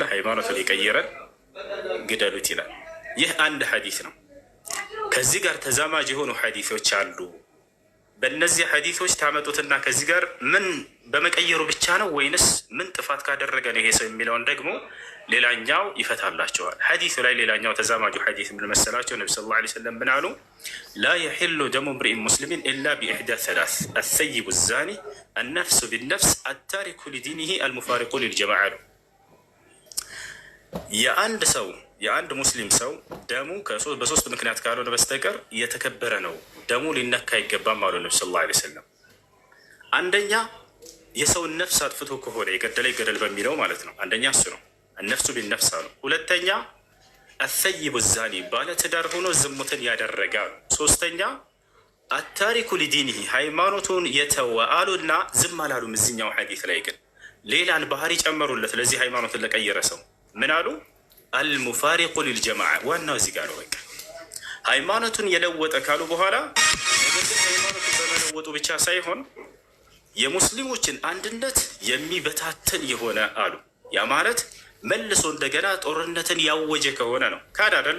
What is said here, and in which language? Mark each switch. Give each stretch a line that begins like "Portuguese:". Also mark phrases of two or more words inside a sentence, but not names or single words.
Amharic: ሃይማኖቱን የቀየረን ግደሉት ይላል። ይህ አንድ ሐዲስ ነው። ከዚህ ጋር ተዛማጅ የሆኑ ሐዲሶች አሉ። በእነዚህ ሐዲሶች ታመጡትና ከዚህ ጋር ምን በመቀየሩ ብቻ ነው ወይንስ ምን ጥፋት ካደረገ ነው ይሄ ሰው የሚለውን ደግሞ ሌላኛው ይፈታላቸዋል። ሐዲሱ ላይ ሌላኛው ተዛማጁ ሐዲስ ምን መሰላቸው? ነብዩ
Arabic: صلى الله عليه وسلم
Amharic: ምን አሉ?
Arabic: لا يحل دم امرئ مسلم إلا بإحدى ثلاث الثيب الزاني النفس بالنفس التارك لدينه المفارق للجماعة
Amharic: ነው። የአንድ ሙስሊም ሰው ደሙ በሶስት ምክንያት ካልሆነ በስተቀር የተከበረ ነው። ደሙ ሊነካ አይገባም አሉ ነብዩ
Arabic: صلى الله عليه وسلم።
Amharic: አንደኛ የሰውን ነፍስ አጥፍቶ ከሆነ የገደለ ይገደል በሚለው ማለት ነው። አንደኛ እሱ ነው፣
Arabic: النفس بالنفس
Amharic: አሉ። ሁለተኛ
Arabic: الثيب الزاني
Amharic: ባለ ትዳር ሆኖ ዝሙትን ያደረገ አሉ። ሶስተኛ
Arabic: التارك لدينه
Amharic: ሃይማኖቱን የተወ አሉና ዝም አላሉም። እዚህኛው ሐዲስ ላይ ግን ሌላን ባህሪ ጨመሩለት። ለዚህ ሃይማኖትን ለቀየረ ሰው ምን አሉ?
Arabic: المفارق للجماعة።
Amharic: ዋናው እዚህ ጋር ነው። በቃ ሃይማኖቱን የለወጠ ካሉ በኋላ ነገር ግን ሃይማኖቱን በመለወጡ ብቻ ሳይሆን የሙስሊሞችን አንድነት የሚበታተን የሆነ አሉ። ያ ማለት መልሶ እንደገና ጦርነትን ያወጀ ከሆነ ነው። ካድ አይደለ?